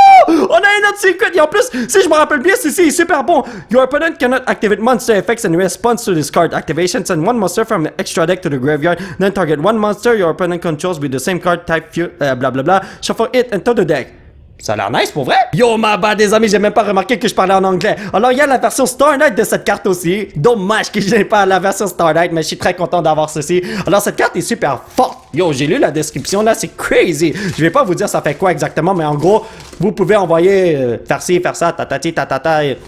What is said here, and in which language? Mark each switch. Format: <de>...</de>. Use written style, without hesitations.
<fr>On a un autre secret et en plus, si je me rappelle bien, ceci est super bon.</fr> <en>Your opponent cannot activate monster effects in response to this card activation. Send one monster from the extra deck to the graveyard. Then target one monster your opponent controls with the same card type, blah blah blah. Shuffle it into the deck.</en> <fr>Ça a l'air nice pour vrai. Yo ma bad des amis, j'ai même pas remarqué que je parlais en anglais. Alors il y a la version Star Knight de cette carte aussi. Dommage que je n'ai pas la version Star Knight, mais je suis très content d'avoir ceci. Alors cette carte est super forte. Yo, j'ai lu la description là, c'est crazy. Je vais pas vous dire ça fait quoi exactement, mais en gros, vous pouvez envoyer faire ci, faire ça, tatati, tatata.</fr>